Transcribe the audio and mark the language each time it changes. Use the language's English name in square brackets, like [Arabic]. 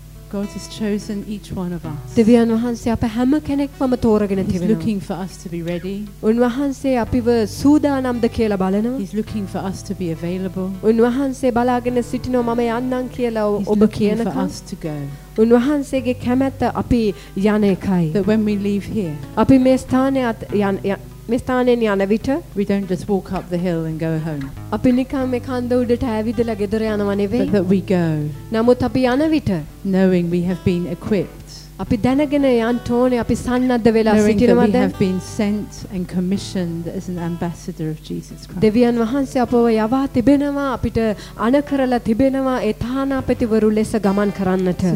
[English] God has chosen each one of us. [Sinhala] දෙවියන් වහන්සේ අප හැම කෙනෙක්වම තෝරගෙන තිබෙනවා. [English] He's looking for us to be ready. [Sinhala] උන්වහන්සේ අපිව සූදානම්ද කියලා බලනවා. [English] He's looking for us to be available. [Sinhala] උන්වහන්සේ බලාගෙන සිටිනවා මම යන්නම් කියලා ඔබ කියනකම්. [English] He's looking for us to go. [Sinhala] උන්වහන්සේගේ කැමැත්ත අපි යන එකයි. [English] That when we leave here. [Sinhala] අපි මේ ස්ථානයෙන් යන විට [English] we don't just walk up the hill and go home. [Sinhala] අපි නිකම්ම කන්ද උඩට ඇවිදලා ගෙදර යනව නෙවෙයි. [English] But that we go. [Sinhala] නමුත් අපි යන විට [English] knowing we have been equipped. [Sinhala] අපි දැනගෙන යන්න ඕනේ අපි සන්නද්ධ වෙලා සිටිනවද? [English] We have been sent and commissioned as an ambassador of Jesus Christ. [Sinhala] දෙවියන් වහන්සේ අපව යවා තිබෙනවා අපිට අණ කරලා තිබෙනවා ඒ තානාපතිවරු ලෙස ගමන් කරන්නට.